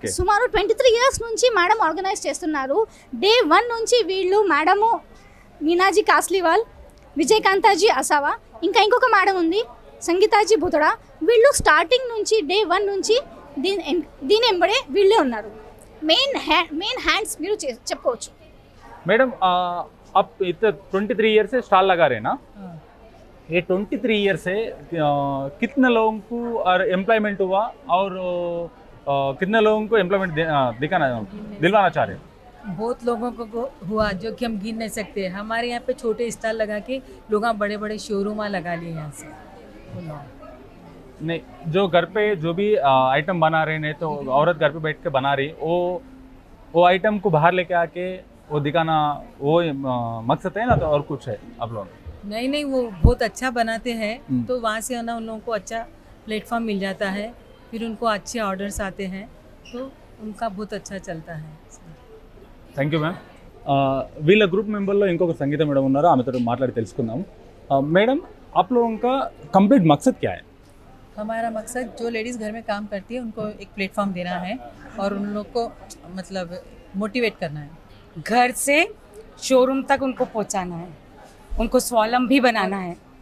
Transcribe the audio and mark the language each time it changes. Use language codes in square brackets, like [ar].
[te] సుమారు 23 ఇయర్స్ నుంచి madam organise చేస్తున్నారు. డే 1 నుంచి వీళ్ళు మేడము మీనాజీ కాస్లీవాల్, విజయకాంతాజీ అసావా, ఇంకా ఇంకొక మేడం ఉంది సంగీతాజీ భూతడా. వీళ్ళు స్టార్టింగ్ నుంచి డే 1 నుంచి దీని ఎంబడే వీళ్ళే ఉన్నారు. మెయిన్ హ్యాండ్స్ మీరు చెప్పుకోవచ్చు. [hi] మేడం आप 23 ईयर से स्टॉल लगा रहे हैं ना? ये 23 ईयर से कितने लोगों को और एम्प्लॉयमेंट हुआ और कितने लोगों को एम्प्लॉयमेंट दिलवाना चाह रहे हैं? बहुत लोगों को हुआ जो कि हम गिन नहीं सकते. हमारे यहाँ पे छोटे स्टॉल लगा के लोग बड़े बड़े शोरूम लगा लिए यहाँ से. नहीं, जो घर पे जो भी आइटम बना रहे हैं, तो औरत घर पे बैठ के बना रही, वो आइटम को बाहर लेके आके वो दिखाना, वो मकसद है ना? तो और कुछ है आप लोग? नहीं, वो बहुत अच्छा बनाते हैं, तो वहाँ से ना उन लोगों को अच्छा प्लेटफॉर्म मिल जाता है, फिर उनको अच्छे ऑर्डर्स आते हैं, तो उनका बहुत अच्छा चलता है. [te] Thank you ma'am. వీళ్ళ గ్రూప్ మెంబర్లో ఇంకొక సంగీత మేడం ఉన్నారు, ఆమెతో మాట్లాడి తెలుసుకుందాం. [hi] మేడం, आप लोगों का कंप्लीट मकसद क्या है? हमारा मकसद जो लेडीज़ घर में काम करती है उनको एक प्लेटफॉर्म देना है और उन लोग को मतलब मोटिवेट करना है. घर से शोरूम तक उनको पहुंचाना है, उनको स्वावलंबी बनाना है.